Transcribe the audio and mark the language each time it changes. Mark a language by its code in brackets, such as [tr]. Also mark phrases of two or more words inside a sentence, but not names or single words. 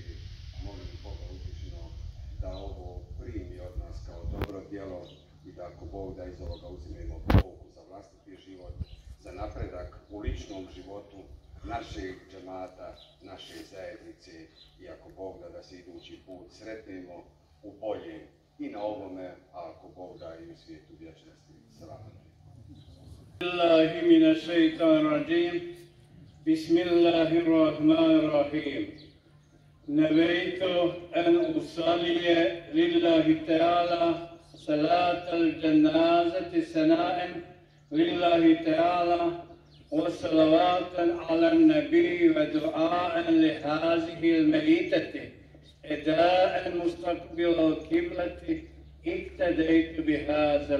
[bs] Molim Boga uzvišeno da ovo primi od nas kao dobro djelo i da ako Bog da iz ovoga uzimemo pouku za vlastiti život, za napredak u ličnom životu našeg džemata, naše zajednice i ako Bog da se idući put sretnemo u bolje i na ovome, a ako Bog da i u svijetu vječnosti. Salamu [ar] بالله من الشيطان الرجيم. Bismillahirrahmanirrahim. نويت أن أصلي لله تعالى صلاة الجنازة ثناء لله تعالى وصلوات على النبي ودعاء لهذه الميتة إداء مستقبل القبلة اقتديت بهذا الإمام.